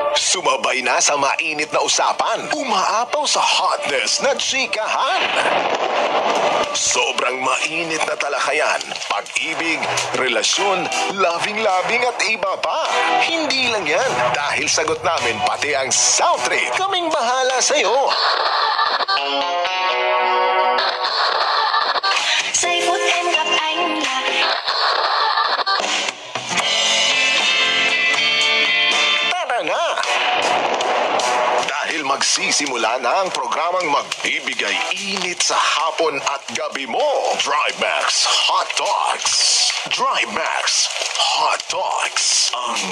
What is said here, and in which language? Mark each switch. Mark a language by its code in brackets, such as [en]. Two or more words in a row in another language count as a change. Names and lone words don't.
[tl] Sumabay na sa mainit na usapan. Umaapaw sa hotness na chikahan. Sobrang mainit na talakayan. Pag-ibig, relasyon, loving-loving at iba pa. Hindi lang yan. Dahil sagot namin pati ang sound trip. Kaming bahala sa'yo. [vi] Giây phút em gặp anh là [tl] Tara na! Dahil magsisimula na ang programang magbibigay init sa hapon at gabi mo. Drive-Max Hot Dogs. Drive-Max Hot Dogs.